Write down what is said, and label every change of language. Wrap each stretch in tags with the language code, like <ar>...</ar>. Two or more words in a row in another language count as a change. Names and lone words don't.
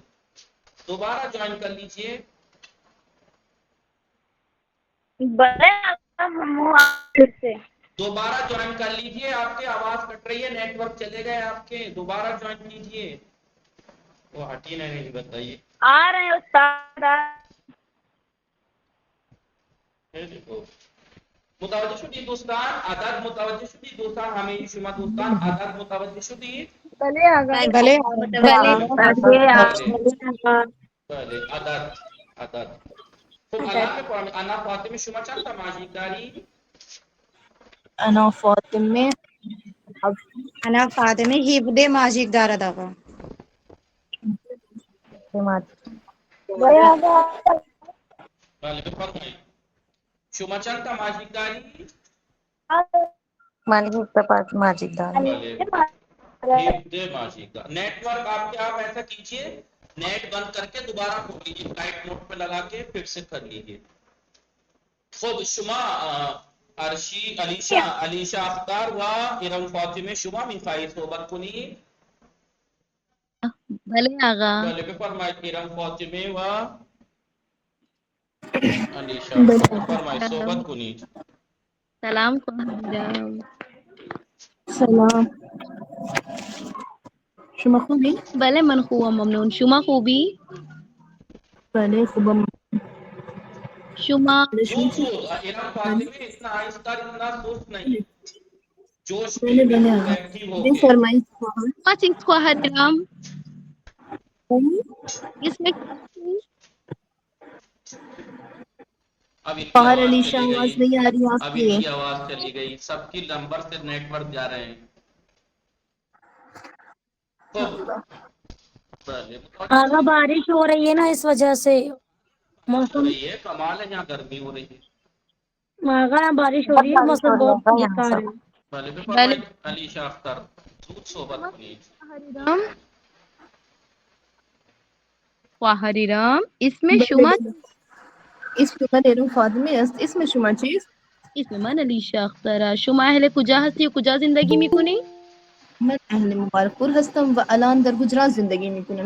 <ur>دوبارہ جوائن کر لیجیے. دوبارہ جوائن کر لیجیے. آپ کی آواز کٹ رہی ہے، نیٹ ورک چلے گئے آپ کے. دوبارہ جوائن کیجیے. وہ ہٹی نہیں بتائیے. آ رہے ہیں استاد.</ur> <fa>متوجہ شدی دوستان؟ عدد متوجہ شدی دوستان؟ ہمیں شما دوستان عدد متوجہ شدی؟ بله آقا. بله بله عدد. خب الان بفرمایید انا فاطمه شما چند تا ماژیک داری؟ انا فاطمه 17 ماژیک دارد آقا. بله آقا. بله بفرمایید شما چند تا ماژیک داری؟ مالک 5 ماژیک دارد. بله 17 ماژیک دار.</fa> <ur>نیٹ ورک آپ کے آپ ایسا کیجئے نیٹ بند کر کے دوبارہ کھول لیجیے، فلائٹ موڈ پہ لگا کے پھر سے کر لیجیے.</ur> <fa>خب شما ارشی علیشا اختار و ارم فاطمه شما میخواهید صحبت کنید؟ بھلے آقا. بله بفرمایید ارم فاطمه و علیشا بفرمایید صحبت کنید. سلام خواهرم. سلام. شما خوبی؟ بله من خوبم ممنون. شما خوبی؟ بله خوبم. شما</fa> <ur>ارم فاطمه اتنا آہستہ اتنا سست نہیں، جوش میں</ur> <fa>بله بالکل آقا.</fa> <ur>ایکٹیو ہو کے.</ur> <fa>بفرمایید. شما چیز خواهرم اسم</fa> <ur>اب ان کی</ur> <fa>خواہر</fa> <ur>آواز علیشا چلی آواز گئی، نہیں آ رہی آپ اب کی. ان کی آواز چلی گئی. سب کی نمبر سے نیٹ ورک جا رہے ہیں. آقا بارش ہو رہی ہے نا اس وجہ سے بارش ہو موسم. رہی ہے، کمال ہے، یہاں گرمی ہو رہی ہے. آقا بارش ہو رہی ہے، موسم بہت بیکار ہے.</ur> <fa>بھلے بھی فرمائید علیشا اختر زود صحبت کنید. خواهرام اسم شما اسم من فاطمه است. اسم شما چیست؟ اسم من علیشا اختره. شما اهل کجا هستی و کجا زندگی میکنی؟ من اهل مبارکپور هستم و الان در گجرات زندگی میکنم.</fa>